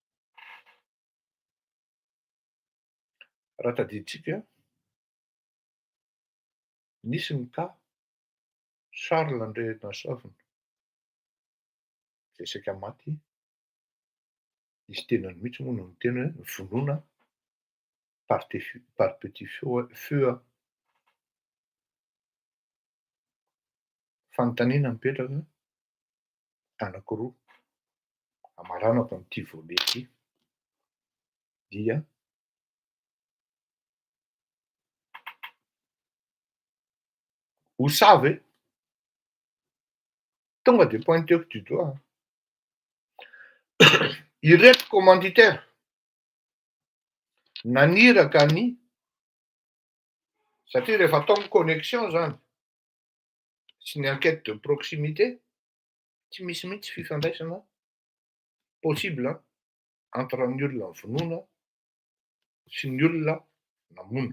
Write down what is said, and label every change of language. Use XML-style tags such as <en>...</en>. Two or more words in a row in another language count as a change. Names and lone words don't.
<mg>Raha tadiditsika, nisy ny cas Charles André Nasovina, zay saika maty, izy tenany mihitsy moa no miteny hoe vonoina</mg> <fr>par petit feu.</fr> <mg>Fanontaniana mipetraka anankiroa amaranako an'ity volet ity dia</mg> <fr>vous savez,</fr> <mg>tonga de pointeko</mg> <fr>du doigt</fr> <mg>ireto commanditaire naniraka ny, satria rehefa ataon'ny connexion zany sy ny</mg> <fr>enquête de proximité,</fr> <mg>tsy misy mihitsy fifandraisana</mg> <fr>possible entre</fr> <mg>ny olona vonoina sy ny olona namono.</mg>